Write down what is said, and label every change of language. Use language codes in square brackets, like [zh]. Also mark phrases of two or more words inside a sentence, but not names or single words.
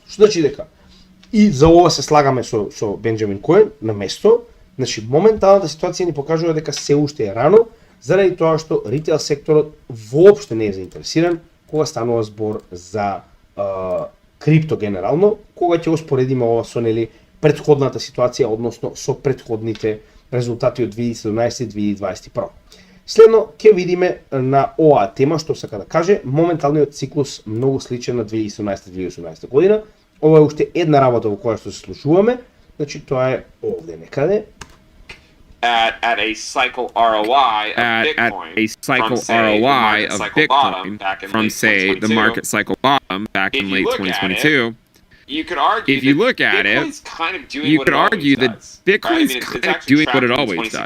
[mk] Што значи дека и за ова се слагаме со Benjamin Coin на место, значи моменталната ситуација ни покажува дека се уште е рано, заради тоа што ритейл секторот воопште не е заинтересиран кога станува збор за крипто генерално, кога ќе успоредиме ова со претходната ситуација, односно со претходните резултати од 2017 и 2021. Следно ќе видиме на оваа тема што сака да каже, моменталниот циклус многу сличен на 2017-2018 година. Ова е уште една работа во која што се слушуваме, значи тоа е овде некаде. [en] At a cycle ROI of Bitcoin from say the market cycle bottom back in late 2022. You could argue if you look at it, you could argue that Bitcoin's kind of doing what it always does.